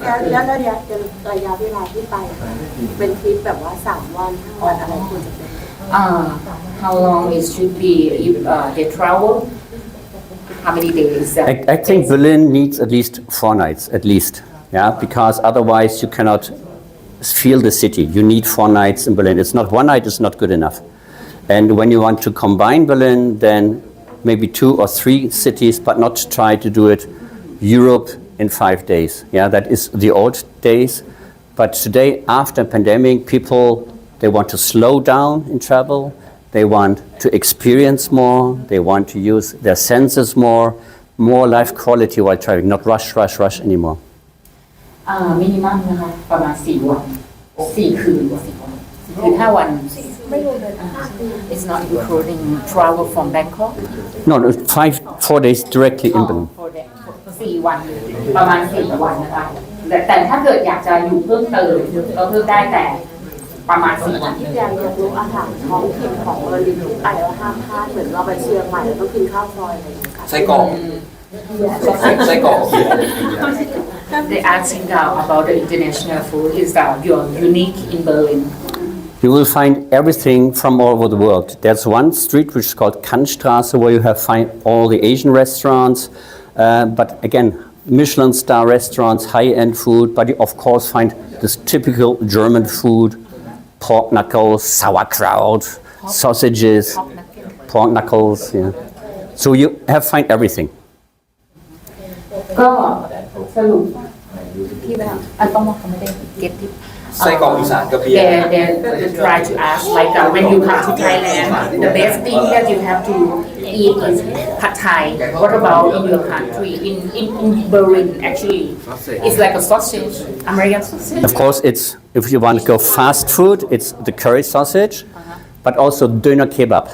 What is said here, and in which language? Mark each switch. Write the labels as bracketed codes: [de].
[th] แล้วระยะเวลาที่ไปเป็นทริปแบบว่า3 วัน 5 วันอะไรควรจะเป็น [en] how long it should be if they travel how many days I think Berlin needs at least 4 nights at least, yeah, because otherwise you cannot feel the city. You need 4 nights in Berlin. It's not 1 night is not good enough. And when you want to combine Berlin, then maybe 2 or 3 cities, but not try to do it Europe in 5 days. Yeah, that is the old days. But today, after pandemic, people, they want to slow down in travel. They want to experience more. They want to use their senses more life quality while traveling, not rush anymore. [th] minimum นะคะประมาณ4 วัน4 คืนคือ5 วัน [en] It's not including travel from Bangkok. No, 4 days directly in Berlin. [th] 4 วันประมาณ4 วันนะคะแต่ถ้าเกิดอยากจะอยู่เพิ่มเติมก็เพิ่มได้แต่ประมาณ4 วัน อยากรู้อาหารท้องถิ่นของเบอร์ลินที่ไปแล้วห้ามพลาดเหมือนเราไปเชียงใหม่แล้วก็กินข้าวซอยอะไรอย่างเงี้ยค่ะไส้กรอก [en] They asking about the international food is your unique in Berlin You will find everything from all over the world. There's one street which is called Kantstraße where you have find all the Asian restaurants, but again, Michelin star restaurants, high-end food, but you of course find this typical German food, pork knuckles, sauerkraut, sausages, pork knuckles, yeah. So you have find everything. [th] ก็สรุปที่เวลาอันต้องมองเขาไม่ได้เก็ตที่ ไส้กรอกอีสานกับเบียร์ [en] They try to ask like when you come to Thailand the best thing that you have to eat is pad Thai. What about in your country in Berlin actually it's like a sausage American sausage. Of course, it's if you want to go fast food, it's the curry sausage, but also döner kebab.